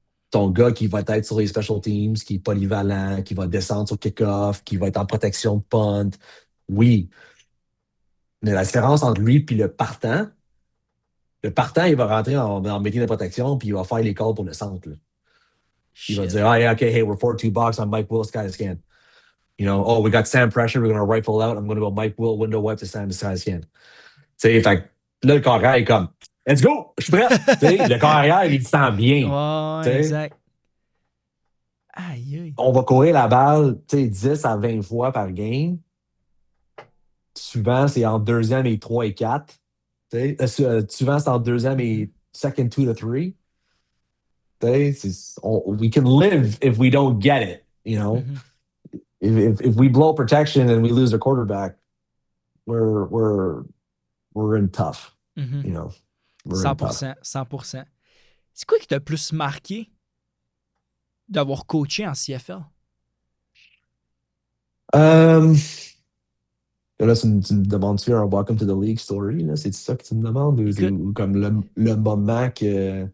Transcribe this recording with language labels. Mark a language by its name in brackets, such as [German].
[French] Ton gars qui va être sur les special teams, qui est polyvalent, qui va descendre sur kick-off, qui va être en protection de punt. Oui. Mais la différence entre lui et le partant, il va rentrer en métier de protection, puis il va faire les calls pour le centre, là. Il va [English] shit. [French] dire, [English] ah, yeah, okay, hey, we're 4-2 box on Mike Will, sky scan. Oh, we got Sam pressure, we're going to rifle out, I'm going to go Mike Will, window wipe to Sam sky scan. [French] Tu sais, fait que là, le carrière est comme, [English] let's go, [French] je suis prêt. Tu sais, le carrière, il se sent bien. Tu Ouais, sais, exact. Aïe, aïe. on va courir la balle, tu sais, 10 à 20 fois par game. Souvent, c'est en deuxième et 3 et 4. Tu sais, souvent, c'est en deuxième Mhm, [English] et second 2 to 3. [French] Tu sais, [English] we can live if we don't get it. mhm, If we blow protection and we lose a quarterback, we're we're we're in tough. mhm. You know, we're in tough. 100%, 100%. [French] C'est quoi qui t'a le plus marqué d'avoir coaché en CFL? Um, Là, tu me demandes-tu un [English] Welcome to the League story? [French] Là? C'est ça que tu me demandes? Écoute, Ou comme le moment que.